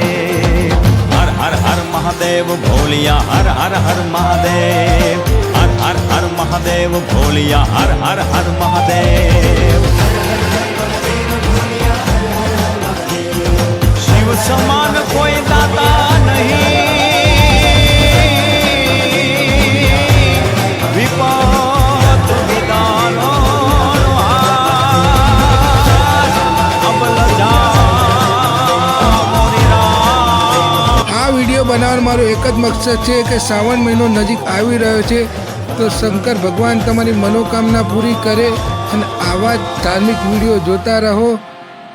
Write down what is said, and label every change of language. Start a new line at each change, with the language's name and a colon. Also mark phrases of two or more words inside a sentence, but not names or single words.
Hindi: हर हर हर महादेव भोलिया, हर हर हर महादेव, हर हर हर महादेव भोलिया, हर हर हर महादेव। शिव समान कोई दाता नहीं, विपत विदानो
Gujarati: વિડીયો બનાવવાનો મારો એક જ મકસદ છે કે શ્રાવણ મહિનો નજીક આવી રહ્યો છે, તો શંકર ભગવાન તમારી મનોકામના પૂરી કરે અને આવા જ ધાર્મિક વિડીયો જોતા રહો।